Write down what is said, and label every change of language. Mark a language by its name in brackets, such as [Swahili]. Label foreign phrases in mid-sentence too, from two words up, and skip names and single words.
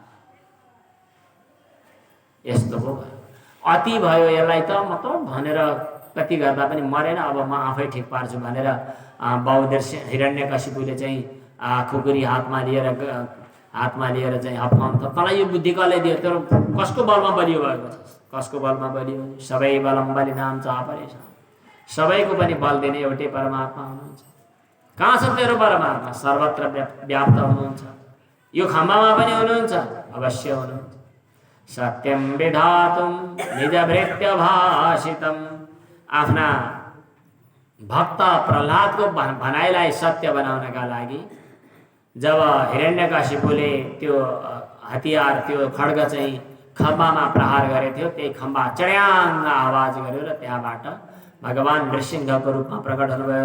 [Nepali] यस्तो हो, अति भयो यसलाई त म त भनेर कति गर्दा पनि मरेन, अब म आफै ठिक पार्छु भनेर बहुदर्शी हिरण्यकशिपुले चाहिँ खुकुरी हातमा लिएर चाहिँ हप्काउनु त तँलाई यो बुद्धि कसले दियो? तर कसको बलमा बलियो भएको छ? कसको बलमा बलियो? सबै बलम बलि नाम छ परेछ। सबैको पनि बल दिने एउटै परमात्मा हुनुहुन्छ। कहाँ छ तेरो परमात्मा? सर्वत्र व्याप्त हुनुहुन्छ। यो खम्बामा पनि हुनुहुन्छ, अवश्य हुनुहुन्छ। [Sanskrit] सत्यम विधातुम निजभृत्य भाषितम। [Nepali] आफ्ना भक्त प्रह्लादको भनाइलाई सत्य बनाउनका लागि जब हिरण्यकशिपुले त्यो हतियार, त्यो खड्ग चाहिँ खम्बामा प्रहार गरेको थियो, त्यही खम्बा चढ्याङ्ग आवाज गर्यो र त्यहाँबाट भगवान नृसिंहको रूपमा प्रकट हुनुभयो।